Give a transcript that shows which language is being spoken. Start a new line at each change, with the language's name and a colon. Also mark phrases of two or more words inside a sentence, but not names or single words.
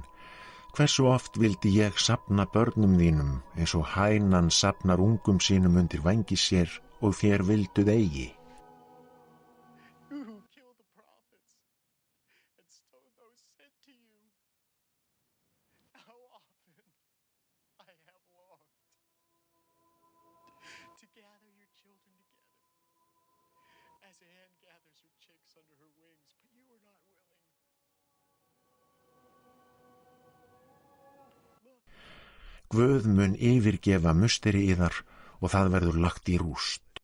Icelandic: Hversu oft vildi ég safna börnum þínum eins og hænan safnar ungum sínum undir vængi sér og þér vilduð eigi.
English: You who killed the prophets and stoned those sent to you. How often I have longed to gather your children together, as a hen gathers her chicks under her wings, but you were not willing.
Icelandic: Guð mun yfirgefa musteri yðar og það verður lagt í rúst.